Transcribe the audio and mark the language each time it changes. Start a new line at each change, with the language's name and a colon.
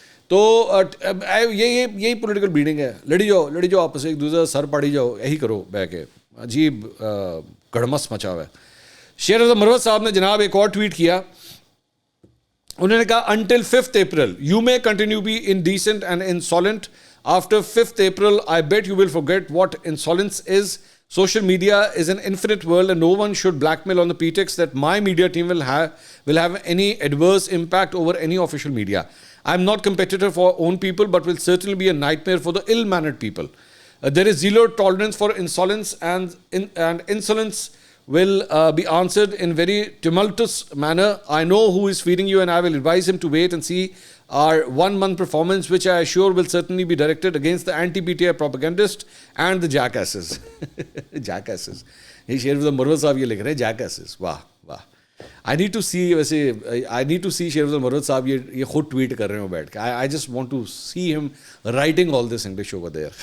Urdu: تو یہی political breeding ہے. لڑی جاؤ آپس سے, ایک دوسرے سر پاڑی جاؤ, یہی کرو بہ کے. عجیب گڑمس مچا ہوا ہے. شیر افضل مروت صاحب نے جناب ایک اور ٹویٹ کیا, انہوں نے کہا
English: until 5th April you may continue be indecent and insolent. After 5th April I bet you will forget what insolence is. Social media is an infinite world and no one should blackmail on the pretext that my media team will have any adverse impact over any official media. I'm not competitor for own people but will certainly be a nightmare for the ill-mannered people. There is zero tolerance for insolence and insolence will be answered in very tumultuous manner. I know who is feeding you and I will advise him to wait and see our 1-month performance, which I assure will certainly be directed against the anti-PTI propagandists and the jackasses. Jackasses.
Urdu: یہ شیر افضل مروت صاحب یہ لکھ رہے ہیں jackasses. واہ واہ.
English: I need to see
Urdu: شیر افضل مروت صاحب یہ خود ٹویٹ کر رہے ہوں بیٹھ کے.
English: I just want to see him writing all this English over there.